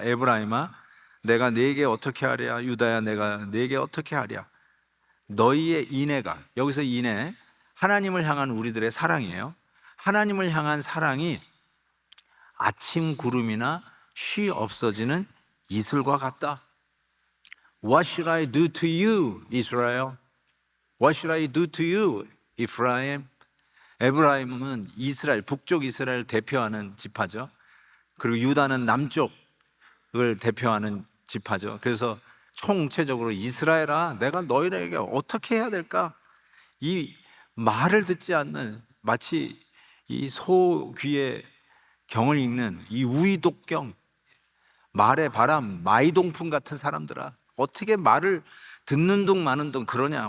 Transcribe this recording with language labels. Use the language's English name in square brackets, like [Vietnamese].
[Korean] 에브라임아 내가 네게 어떻게 하랴, 유다야 내가 네게 어떻게 하랴. 너희의 인애가, 여기서 인애, 하나님을 향한 우리들의 사랑이에요. 하나님을 향한 사랑이 아침 구름이나 쉬 없어지는 이슬과 같다. [English] What should I do to you, Israel? What should I do to you, Ephraim? [Korean] 에브라임은 이스라엘, 북쪽 이스라엘을 대표하는 지파죠. 그리고 유다는 남쪽을 대표하는 지파죠. 그래서 총체적으로 이스라엘아, 내가 너희에게 어떻게 해야 될까? 이 말을 듣지 않는, 마치 이 소 귀에 경을 읽는 이 우이독경, 말의 바람, 마이동풍 같은 사람들아, 어떻게 말을 듣는 둥 마는 둥 그러냐?